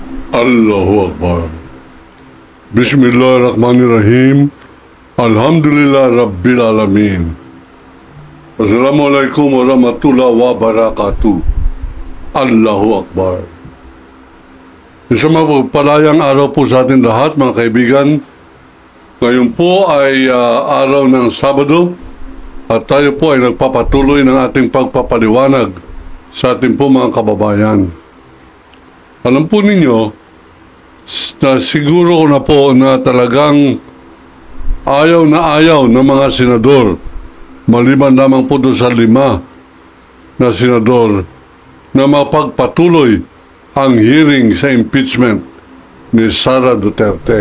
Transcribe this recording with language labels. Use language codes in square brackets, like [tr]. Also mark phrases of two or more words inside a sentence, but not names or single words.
[ar] الله أكبر. بسم الله الرحمن الرحيم الحمد لله رب العالمين. السلام عليكم ورحمة الله وبركاته. الله أكبر. [tl] Isang mapagpalayang araw po sa atin lahat, mga kaibigan. Ngayon po ay araw ng Sabado at tayo po ay nagpapatuloy ng ating pagpapaliwanag sa ating po mga kababayan. Alam po ninyo, na siguro ko na po na talagang ayaw ng mga senador, maliban lamang po doon sa 5 na senador, na mapagpatuloy ang hearing sa impeachment ni Sara Duterte.